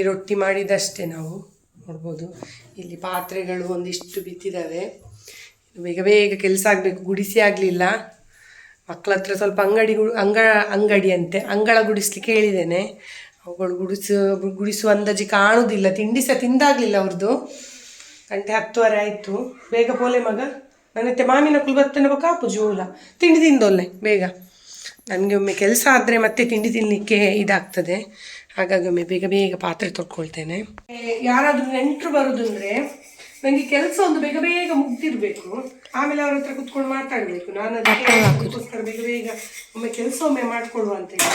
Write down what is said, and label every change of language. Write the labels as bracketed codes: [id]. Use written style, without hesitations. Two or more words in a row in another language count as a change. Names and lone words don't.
[kn] ರೊಟ್ಟಿ ಮಾಡಿದಷ್ಟೇ ನಾವು ನೋಡ್ಬೋದು. ಇಲ್ಲಿ ಪಾತ್ರೆಗಳು ಒಂದಿಷ್ಟು ಬಿತ್ತಿದ್ದಾವೆ. ಬೇಗ ಬೇಗ ಕೆಲಸ ಆಗಬೇಕು. ಗುಡಿಸಿ ಆಗಲಿಲ್ಲ. ಮಕ್ಕಳ ಹತ್ರ ಸ್ವಲ್ಪ ಅಂಗಡಿ ಅಂತೆ ಅಂಗಳ ಗುಡಿಸ್ಲಿಕ್ಕೆ ಹೇಳಿದ್ದೇನೆ. ಅವುಗಳು ಗುಡಿಸುವ ಅಂದಾಜಿ ಕಾಣುವುದಿಲ್ಲ. ತಿಂಡಿ ಸಹ ತಿಂದಾಗಲಿಲ್ಲ ಅವ್ರದ್ದು. 10:10 ಆಯಿತು. [tcy] ಬೇಗ ಪೋಲೆ ಮಗ. ನನ್ನತ್ತೆ ಮಾಮಿನ ಕುಲ್ಬತ್ತನ ಕಾಪು ಜೋಲ ತಿಂಡಿ ತಿಂದೊಲ್ಲೆ ಬೇಗ. [kn] ನನಗೆ ಒಮ್ಮೆ ಕೆಲಸ ಆದರೆ ಮತ್ತೆ ತಿಂಡಿ ತಿನ್ನಲಿಕ್ಕೆ ಇದಾಗ್ತದೆ. ಹಾಗಾಗಿ ಒಮ್ಮೆ ಬೇಗ ಬೇಗ ಪಾತ್ರೆ ತೊಳ್ಕೊಳ್ತೇನೆ. ಯಾರಾದರೂ ನೆಂಟರು ಬರೋದಂದರೆ ನನಗೆ ಕೆಲಸ ಒಂದು ಬೇಗ ಬೇಗ ಮುಗ್ದಿರಬೇಕು. ಆಮೇಲೆ ಅವ್ರ ಹತ್ರ ಕುತ್ಕೊಂಡು ಮಾತಾಡಬೇಕು. ನಾನು ಅದಕ್ಕೋಸ್ಕರ ಬೇಗ ಬೇಗ ಒಮ್ಮೆ ಮಾಡಿಕೊಡುವ ಅಂತೇಳಿ.